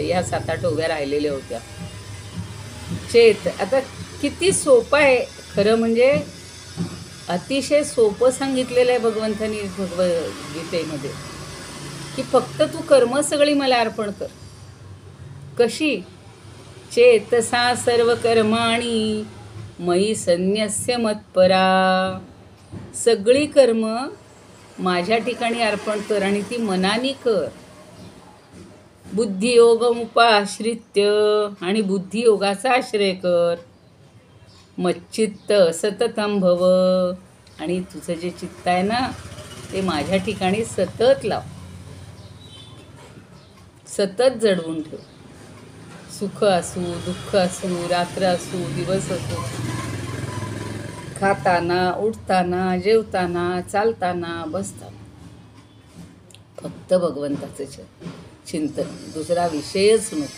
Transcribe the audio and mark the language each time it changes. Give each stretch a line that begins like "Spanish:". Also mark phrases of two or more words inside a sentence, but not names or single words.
Marathi: या 7-8 ओव्या राहिलेल्या होत्या. चेत, आता किती सोपं आहे खरं, म्हणजे अतिशय सोपं सांगितलेलं आहे भगवंतांनी भगवद्गीतेमध्ये की फक्त तू कर्म सगळी मला अर्पण कर. कशी?
Sanskrit: चेतसा सर्व कर्माणि मयि संन्यस्य मत्परा.
Marathi: सगळी कर्म माझ्या ठिकाणी अर्पण कर आणि ती मनानी कर. बुद्धियोगमुपाश्रित्य, आणि बुद्धियोगाचा आश्रय कर.
Sanskrit: मच्चित्त सततं भव,
Marathi: आणि तुझं जे चित्त आहे ना ते माझ्या ठिकाणी सतत लाव, सतत जडवून ठेव. सुख असू दुःख असू, रात्र असू दिवस असू, खाताना उठताना जेवताना चालताना बसताना फक्त भगवंताचं चिंतन, दुसरा विषयच नको.